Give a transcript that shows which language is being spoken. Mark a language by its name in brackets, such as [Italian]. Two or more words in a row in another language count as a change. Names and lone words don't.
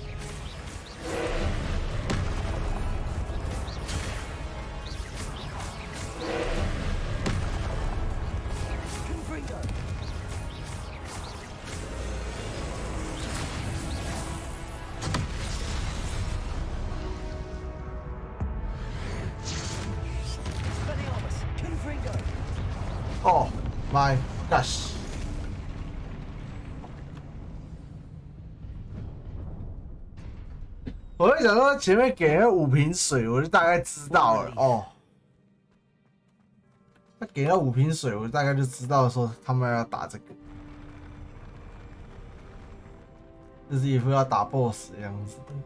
[English] Confringo. Expelliarmus. Confringo. Oh my gosh！ [Chinese] 我会想说前面给那5瓶水，我就大概知道了哦。他给那5瓶水，我大概就知道说他们要打这个，就是一副要打 BOSS 的样子。